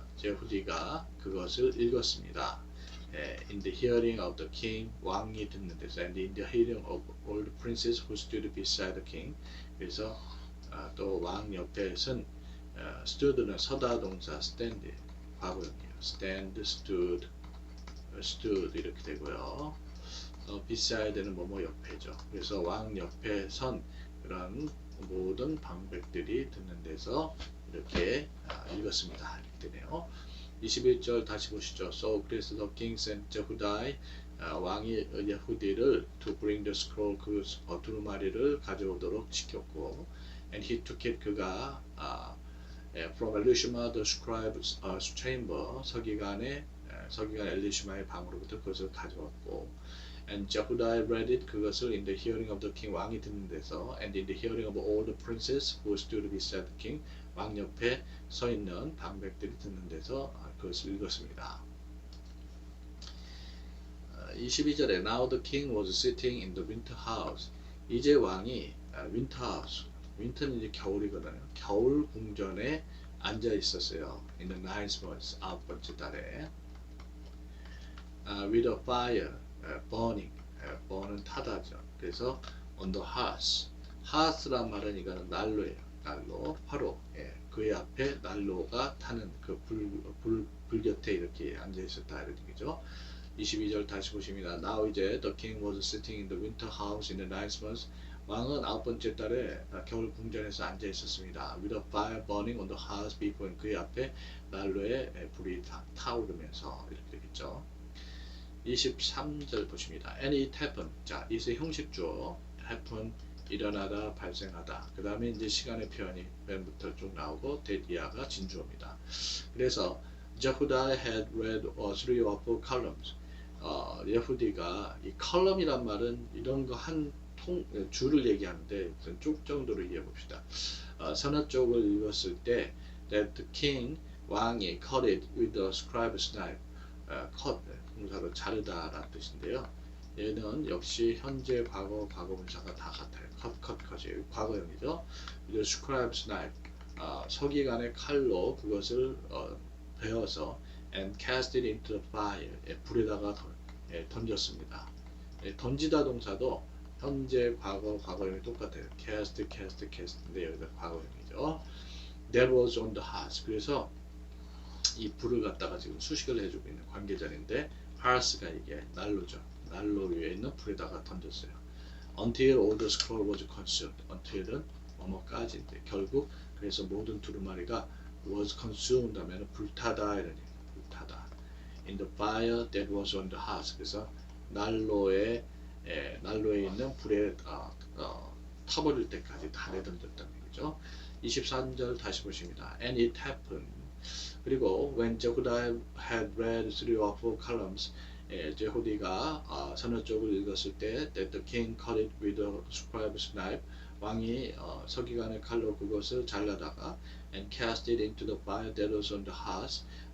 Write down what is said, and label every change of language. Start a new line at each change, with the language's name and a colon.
Korean: 제후디가 그것을 읽었습니다.
English: In the hearing of the king,
Korean: 왕이 듣는 데서,
English: and in the hearing of all the princes who stood beside the king.
Korean: 그래서 또 왕 옆에 선 stood는 서다 동사 stand 과거형이에요. stand, stood 이렇게 되고요. beside는 뭐뭐 옆에죠. 그래서 왕 옆에 선 그런 모든 방백들이 듣는 데서 이렇게 읽었습니다. 이렇게 되네요. 21절 다시 보시죠.
English: So 그래서 the king sent Jehudai
Korean: 왕이 예후디를
English: to bring the scroll
Korean: 그 두루마리를 가져오도록 시켰고
English: and he took it 그가 from Elishama the scribe's chamber
Korean: 서기관 엘리시마의 방으로부터 그것을 가져왔고
English: and Jehudai read it 그것을 in the hearing of the king
Korean: 왕이 듣는 데서
English: and in the hearing of all the princes who stood beside the king
Korean: 왕 옆에 서 있는 방백들이 듣는 데서
English: 그것을 읽었습니다. 22절에 Now the king was sitting in the winter house.
Korean: 이제 왕이 winter house. winter는 이제 겨울이거든요. 겨울 궁전에 앉아 있었어요.
English: In the ninth month,
Korean: 9번째 달에.
English: With a fire burning.
Korean: burn은 타다죠.
English: 그래서 on the hearth.
Korean: hearth란 말은 이거는 난로예요. 난로, 화로. 그의 앞에 난로가 타는 그 불 곁에 이렇게 앉아 있었다 이런 얘기죠. 22절 다시 보십니다.
English: Now 이제 the king was sitting in the winter house in the ninth month.
Korean: 왕은 9번째 달에 겨울 궁전에서 앉아 있었습니다.
English: With a fire burning on the hearth before
Korean: 그의 앞에 난로에 불이 타오르면서 이렇게 되겠죠. 23절 보십니다.
English: And it happened.
Korean: 자, 이것의 형식주어 happen 일어나다, 발생하다. 그 다음에 이제 시간의 표현이 맨부터 쭉 나오고 데디아가 진주어입니다.
English: 그래서 Jehudai had read 3 or 4 columns.
Korean: 예후디가 이 컬럼이란 말은 이런 거 한 줄을 얘기하는데 쭉 정도로 이해해 봅시다. 서너 쪽을 읽었을 때
English: that the king 왕이 cut it with the scribe's knife.
Korean: cut 동사로 자르다라는 뜻인데요. 얘는 역시 현재, 과거, 과거분사가 다 같아요. 컷이 과거형이죠.
English: The scribe's knife,
Korean: 서기관의 칼로 그것을 베어서
English: and cast it into the fire.
Korean: 불에다가 던졌습니다. 던지다 동사도 현재, 과거, 과거형이 똑같아요. cast, cast, cast인데 여기다 과거형이죠.
English: That was on the hearth.
Korean: 그래서 이 불을 갖다가 지금 수식을 해주고 있는 관계자인데 hearth가 이게 난로죠. 난로 위에 있는 불에다가 던졌어요.
English: Until all the scroll was consumed.
Korean: Until은 뭐뭐까지인데 결국 그래서 모든 두루마리가 was consumed 하면 불타다 이런 얘기. 불타다.
English: In the fire that was on the hearth.
Korean: 그래서 난로에 있는 불에 타버릴 때까지 다 내던졌다는 얘기죠. 23절 다시 보십니다.
English: And it happened. 그리고 when Jehudi had read 3 or 4 columns,
Korean: 제후디가 서너 쪽을 읽었을 때
English: that the king cut it with a scribe's knife.
Korean: 왕이 서기관의 칼로 그것을 잘라다가
English: and cast it into the fire that was on the hearth.